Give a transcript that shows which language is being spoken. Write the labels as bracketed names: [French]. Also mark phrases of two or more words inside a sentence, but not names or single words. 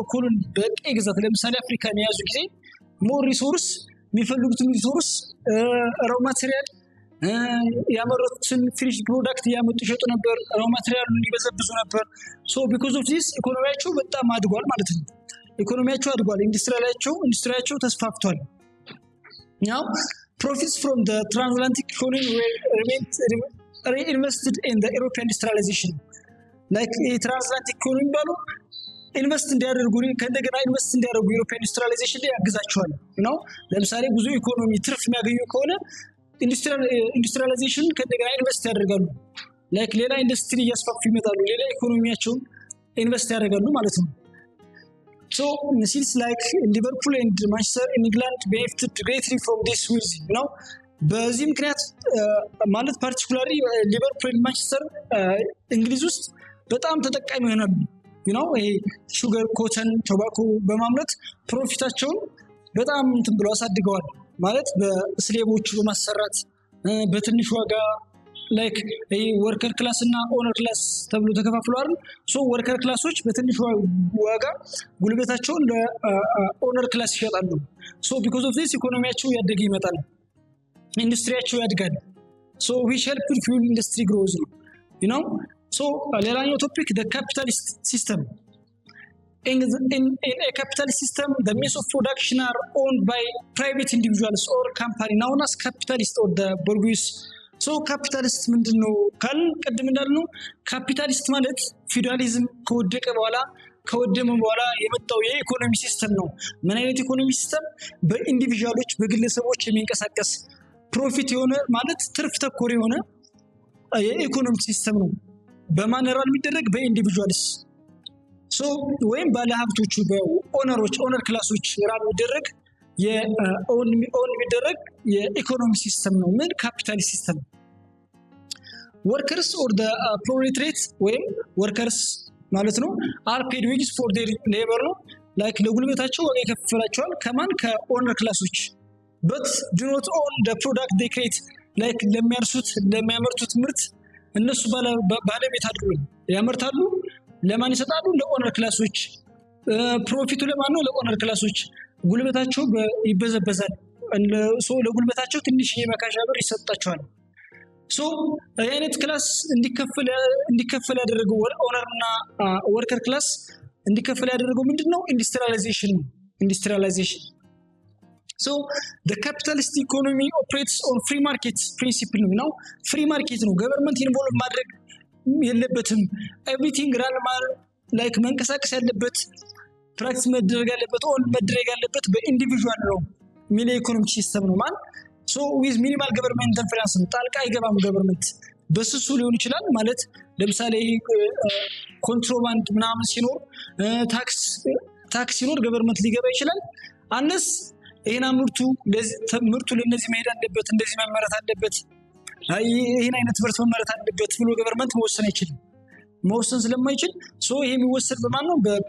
[Amharic] በኮሎኒ በቀይ ግዛት። ለምሳሌ አፍሪካን የያዙ ጊዜ [English] more resource [Amharic] የሚፈልጉትን ሪሶርስ [English] raw material [Amharic] ያመረቱትን [English] finish product [Amharic] ያመጡ ይሸጡ ነበር። ራው ማቴሪያሉን ይበዘብዙ ነበር። [English] so because of this [Amharic] ኢኮኖሚያቸው በጣም አድጓል ማለት ነው። ኢኮኖሚያቸው አድጓል፣ ኢንዱስትሪያቸው ተስፋፍቷል። [English] now profits from the transatlantic economy were reinvested in the European industrialization. like transatlantic economy [Amharic] ባሉ ኢንቨስት እንዲያደርጉ ከእንደገና ኢንቨስት እንዲያደርጉ [English] European industrialization [Amharic] ላይ ያግዛቸዋል ነው። ለምሳሌ ብዙ ኢኮኖሚ ትርፍ የሚያገኙ ከሆነ ኢንዱስትሪያላይዜሽን ከእንደገና ኢንቨስት ያደርጋሉ። ላይክ ሌላ ኢንዱስትሪ እያስፋፉ ይመጣሉ፣ ሌላ ኢኮኖሚያቸውን ኢንቨስት ያደርጋሉ ማለት ነው። [English] so cities like Liverpool and Manchester England benefited greatly from this with [Amharic] ነው። በዚህ ምክንያት ማለት ፓርቲኩላሪ [English] Liverpool and Manchester [Amharic] እንግሊዝ ውስጥ በጣም ተጠቃሚ ይሆናሉ። [English] you know sugar cotton tobacco [Amharic] በማምረት ፕሮፊታቸውን በጣም እንትን ብለው አሳድገዋል ማለት በስሌቦቹ በማሰራት በትንሽ ዋጋ ላይክ [English] worker class [Amharic] እና [English] owner class [Amharic] ተብሎ ተከፋፍለዋል። ሶ ወርከር ክላሶች በትንሽ ዋጋ ጉልበታቸውን ለኦነር ክላስ ይሸጣሉ። [English] so because of this [Amharic] ኢኮኖሚያቸው ያደገ ይመጣል፣ ኢንዱስትሪያቸው ያድጋል። [English] so which help fuel industry growth [Amharic] ነው [English] you know። [Amharic] ሶ ሌላኛው ቶፒክ [English] the capitalist system. In a capitalist system, the means of production are owned by private individuals or company known as capitalist or the bourgeois. [Amharic] So capitalist ምንድነው ካል ቀድም እንዳልነው ካፒታሊስት ማለት ፊውዳሊዝም ከወደቀ በኋላ የመጣው የኢኮኖሚ ሲስተም ነው። ምን አይነት ኢኮኖሚ ሲስተም? በኢንዲቪጁዋሎች በግለሰቦች የሚንቀሳቀስ ፕሮፊት የሆነ ማለት ትርፍ ተኮር የሆነ የኢኮኖሚ ሲስተም ነው። በማን ራን የሚደረግ? በኢንዲቪጁዋልስ ሶ ወይም ባለሀብቶቹ በኦነሮች ኦነር ክላሶች ራን የሚደረግ የኦን የሚደረግ የኢኮኖሚ ሲስተም ነው። ምን? ካፒታሊስት ሲስተም። [English] workers or the proletariat [Amharic] ወይም ወርከርስ ማለት ነው [English] are paid wages for their labor [Amharic] ነው። ላይክ ለጉልበታቸው ዋጋ ይከፈላቸዋል። ከማን? ከኦነር ክላሶች። [English] but do not own the product they create [Amharic] ላይክ ለሚያመርቱት ምርት እነሱ ባለቤት አይደሉም። ያመርታሉ፣ ለማን ይሰጣሉ? ለኦነር ክላሶች። ፕሮፊቱ ለማን ነው? ለኦነር ክላሶች። ጉልበታቸው ይበዘበዛል። ሶ ለጉልበታቸው ትንሽ የመካሻ ብር ይሰጣቸዋል። ሶ አይነት ክላስ እንዲከፈል ያደረገው ኦነርና ወርከር ክላስ እንዲከፈል ያደረገው ምንድነው? ኢንዱስትሪያላይዜሽን። [English] So the capitalist economy operates on free market principle [Amharic] ነው። [English] free market [Amharic] ነው። [English] government involve [Amharic] ማድረግ የለበትም። [English] everything run [Amharic] ላይክ መንቀሳቀስ ያለበት ፕራክቲስ መደረግ ያለበት ኦን መደረግ ያለበት በኢንዲቪጁዋል ነው የሚል ኢኮኖሚክ ሲስተም ነው ማለት። [English] so with minimal government interference [Amharic] ጣልቃ አይገባም ገቨርንመንት። በስሱ ሊሆን ይችላል ማለት ለምሳሌ ኮንትሮባንድ ምናምን ሲኖር ታክስ ሲኖር ገቨርንመንት ሊገባ ይችላል። አንስ ይሄና ምርቱ ለነዚህ መሄድ አለበት፣ እንደዚህ መመረት አለበት፣ ይሄን አይነት ምርት መመረት አለበት ብሎ ገቨርንመንት መወሰን አይችልም። መወሰን ስለማይችል ሶ ይሄ የሚወሰድ በማን ነው?